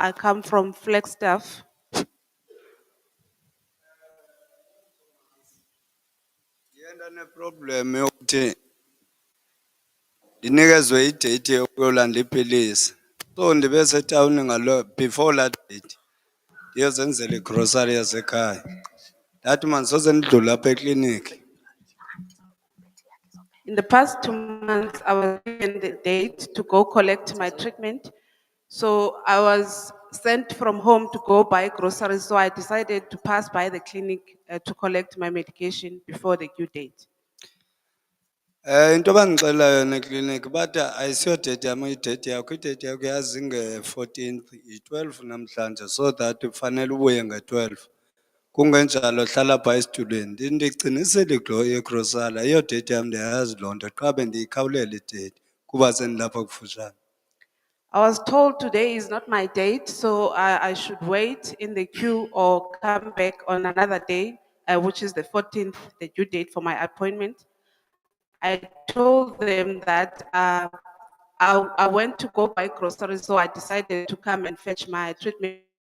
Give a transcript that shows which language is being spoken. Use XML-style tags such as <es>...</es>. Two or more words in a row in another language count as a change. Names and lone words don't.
<en>I come from Flagstaff.</en> <xh>Yenda ne problem yokuthi ndinikezwe idate yokuyolanda iipilisi. So ndibe setawuni ngalo</xh> <en>before that date.</en> <xh>Ndiyozenzela igrocery yasekhaya. Ndathi mandisoze ndidlule apha ekliniki.</xh> <en>In the past 2 months, I was given the date to go collect my treatment. So I was sent from home to go buy groceries. So I decided to pass by the clinic to collect my medication before the due date.</en> <xh>Into abangixela yona ekliniki bathi ayisiyo date yam idate yakho. Idate yakho yazi nge-14th, yi-12 namhlanje,</xh> <en>so that</en> <xh>ufanele ubuye nge-12. Kungenjalo hlala phaa esitulweni. Ndigcinisile kulo yegrosala, iyo date yam ndiyayazi loo nto, qha bendiyikhawulela idate kuba sendilapha kufutshane.</xh> <en>I was told today is not my date, so I should wait in the queue or come back on another day, which is the 14th, the due date for my appointment. I told them that I went to go buy groceries, so I decided to come and fetch my treatment.</en>